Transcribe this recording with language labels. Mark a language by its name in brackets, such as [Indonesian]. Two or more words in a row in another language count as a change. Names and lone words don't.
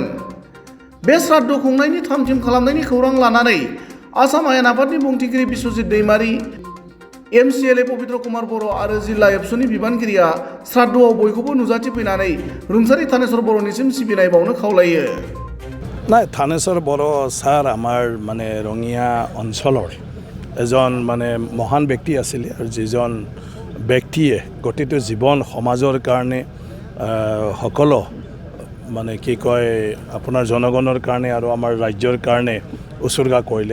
[Bodo] बे श्राद्ध खुंनायनि थाम-थिम खालामनायनि खौरां लानानै आसाम आयेन आफादनि बुंथिगिरि बिश्वजित दैमारि, एमसिएलए पबित्र कुमार बर' आरो जिल्ला एबसुनि बिबानगिरिया श्राद्धआव बयखौबो नुजाथिफैनानै रुंसारि थानेश्वर बर'निसिम सिबिनाय बावनो खावलायो। [Assamese] নাই, থানেশ্বৰ বড়ো ছাৰ আমাৰ মানে ৰঙিয়া অঞ্চলৰ এজন মানে মহান ব্যক্তি আছিলে আৰু যিজন ব্যক্তিয়ে গোটেইটো জীৱন সমাজৰ কাৰণে সকলো মানে কি কয় আপোনাৰ জনগণৰ কাৰণে আৰু আমাৰ ৰাজ্যৰ কাৰণে উৎসৰ্গা কৰিলে।